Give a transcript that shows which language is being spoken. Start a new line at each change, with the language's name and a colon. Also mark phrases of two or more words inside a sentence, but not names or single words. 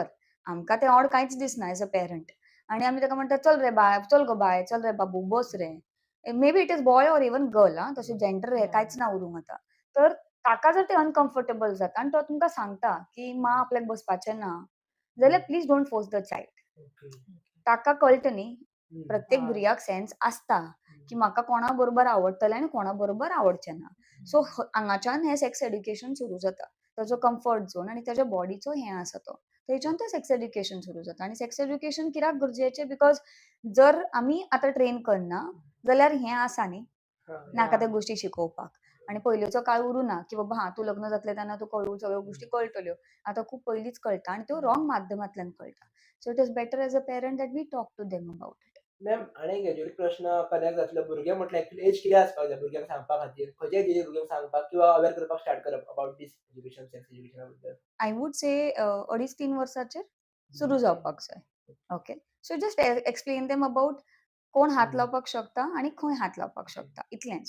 Konkani: आमकां तें ऑड कांयच दिसना
English: as a parent.
Konkani: आनी आमी ताका म्हणटा चल रे बाय, चल गो बाय, चल रे बाबू बस रे.
English: may be it is boy or even girl,
Konkani: तशें जेंडर कांयच ना उरूंक आतां. तर ताका जर तें अनकम्फर्टेबल जाता आनी तो तुमकां सांगता की मा आपल्याक बसपाचें ना, जाल्यार
English: please don't force the child.
Konkani: ताका कळटा न्ही, प्रत्येक भुरग्याक सेन्स आसता की म्हाका कोणा बरोबर आवडटलें आनी कोणा बरोबर आवडचें ना. सो हांगाच्यान हें
English: sex education
Konkani: सुरू जाता. ताजो
English: comfort zone
Konkani: आनी ताज्या बॉडीचो हें आसा तो. थंयच्यान तें
English: sex education
Konkani: सुरू जाता. आनी
English: sex education
Konkani: कित्याक गरजेचें, बिकॉज जर आमी आतां ट्रेन करना जाल्यार हें आसा न्ही, नाका त्या गोश्टी शिकोवपाक. आनी पयलींचो काळ उरूना की बाबा तूं लग्न जातलें तेन्ना तुका हळू सगळ्यो गोश्टी कळटल्यो. आतां खूब पयलींच कळटा आनी त्यो रॉंग माध्यमांतल्यान कळटा.
English: so it is better as a parent that we talk to them about it.
Konkani: मॅम आनी एक एज्युकेट प्रश्न कल्याक जातलो भुरगें म्हटल्यार
English: actually age
Konkani: कितें आसपाक जाय भुरग्यांक सांगपा खातीर? खंयच्या एजीचेर भुरग्यांक सांगपाक किंवा अवेअर करपाक स्टार्ट करप
English: about this education sex education
Konkani: बद्दल?
English: I would say
Konkani: 2.5-3 वर्साचेर सुरू जावपाक जाय. ओके.
English: so just explain them about
Konkani: कोण हात लावपाक शकता आनी खंय हात लावपाक शकता, इतलेंच.